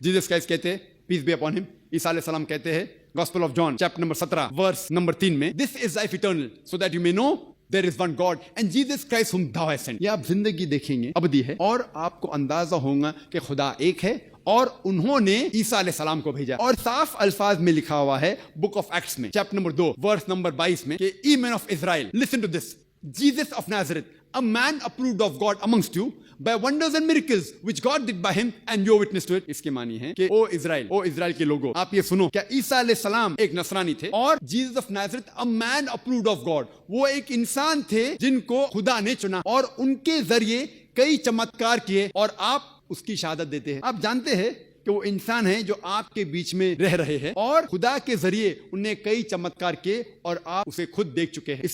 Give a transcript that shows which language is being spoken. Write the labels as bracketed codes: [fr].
[ur] Jesus Christ کہتے ہیں پیس be upon him, عیسیٰ علیہ السلام کہتے ہیں gospel of John chapter number 17 verse number 3 میں [en] "This is life eternal, so that you may know there is one God and Jesus Christ whom thou hast sent." [ur] یہ آپ زندگی دیکھیں گے ابدی ہے اور آپ کو اندازہ ہوگا کہ خدا ایک ہے اور انہوں نے عیسیٰ علیہ السلام کو بھیجا. اور صاف الفاظ میں لکھا ہوا ہے بک آف ایکٹس میں چیپٹر نمبر 2 ورس نمبر 22 میں کہ [en] "Ye men of Israel, listen to this. Jesus of Nazareth, a man approved of God amongst you by wonders and miracles which God did by him, and you witness to it." [ur] اس کے معنی ہے کہ او اسرائیل کے لوگوں، آپ یہ سنو، کیا عیسیٰ علیہ السلام ایک نصرانی تھے اور Jesus of نازرت [en] a man approved of God، [ur] وہ ایک انسان تھے جن کو خدا نے چنا اور ان کے ذریعے کئی چمتکار کیے اور آپ اس کی شہادت دیتے ہیں. آپ جانتے ہیں کہ وہ انسان ہیں جو آپ کے بیچ میں رہ رہے ہیں اور خدا کے ذریعے انہیں کئی چمتکار کیے اور آپ اسے خود دیکھ چکے ہیں.